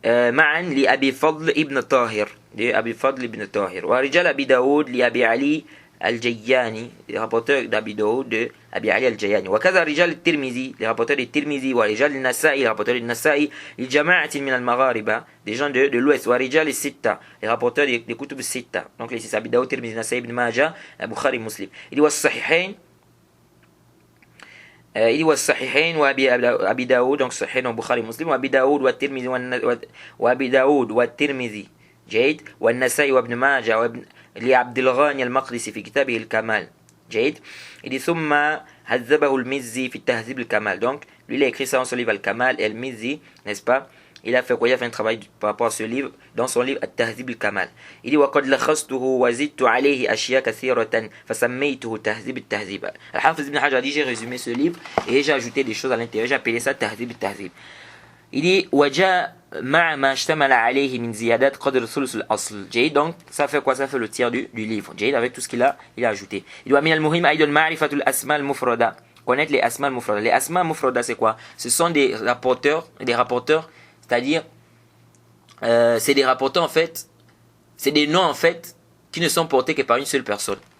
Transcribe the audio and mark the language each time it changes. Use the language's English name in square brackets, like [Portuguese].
[Arabic] معا لأبي فضل ابن طاهر. أبي فضل ابن طاهر. ورجال أبي داود لأبي علي [French] al-Jayyani, les rapporteurs d'Abi Daoud de Abi Ali al-Jayyani. [Arabic] وكذا رجال الترمذي, [French] les rapporteurs de Tirmizi, [Arabic] ورجال النسائي, [French] les rapporteurs de Nasa'i, [Arabic] الجماعة من المغاربة, [French] des gens de l'Ouest, [Arabic] ورجال الستة, [French] les rapporteurs des [Arabic] كتب الستة, [French] donc les six Abi Daoud, Tirmizi, Nasa'i, Ibn Majah, Bukhari, Muslim. Il dit [Arabic] والصحيحين, il dit والصحيحين وأبي داود, [French] donc [Arabic] صحيحين وبخاري مسلم, وأبي داود والترمذي وأبي داود والترمذي جيد, والنسائي وابن ماجه وابن لعبد الغني المقدسي في كتابه الكمال جيد. [French] Il dit [Arabic] ثم هذبه المزي في التهذيب الكمال, [French] donc lui il a écrit ça dans son livre Al-Kamal, et Al-Mizzi, n'est-ce pas, il a fait quoi? Il a fait un travail par rapport à ce livre dans son livre At-Tahzib al-Kamal. Il dit [Arabic] وقد لخصته وزدت عليه أشياء كثيرة فسميته تهذيب التهذيب. [French] Al-Hafiz Ibn Hajar a dit j'ai résumé ce livre et j'ai ajouté des choses à l'intérieur, j'ai appelé ça Tahzib al-Tahzib. Il dit [Arabic] وجاء مع ما اشتمل عليه من زيادات قدر ثلث الأصل جيد, [French] donc ça fait quoi? Ça fait le tiers du livre [Arabic] جيد, [French] avec tout ce qu'il a ajouté. Il dit [Arabic] ومن المهم أيضا معرفة الأسماء المفردة, [French] connaître les asma al-mufrada. Les asma al-mufrada c'est quoi? Ce sont des rapporteurs, c'est-à-dire c'est des rapporteurs en fait, c'est des noms en fait qui ne sont portés que par une seule personne.